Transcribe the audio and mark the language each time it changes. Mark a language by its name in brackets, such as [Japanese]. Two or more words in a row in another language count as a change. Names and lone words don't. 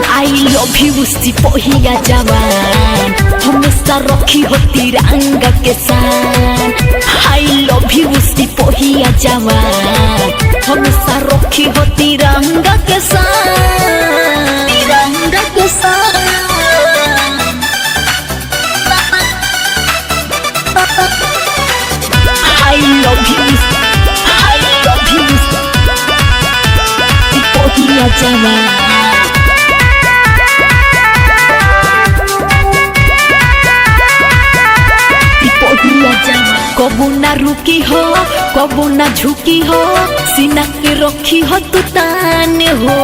[English] I love you [Bhojpuri] सिपहिया जवान, हमेशा रखी हो तिरंगा के शान। [English] I love you [Bhojpuri] सिपहिया जवान, हमेशा रखी हो तिरंगा के शान, तिरंगा के शान। [English] I love you, I love you, [Bhojpuri] सिपहिया जवान। सिपहिया जवान कबू ना रुकी हो, कबू ना झुकी हो, सीना के रखी हो तू तान हो।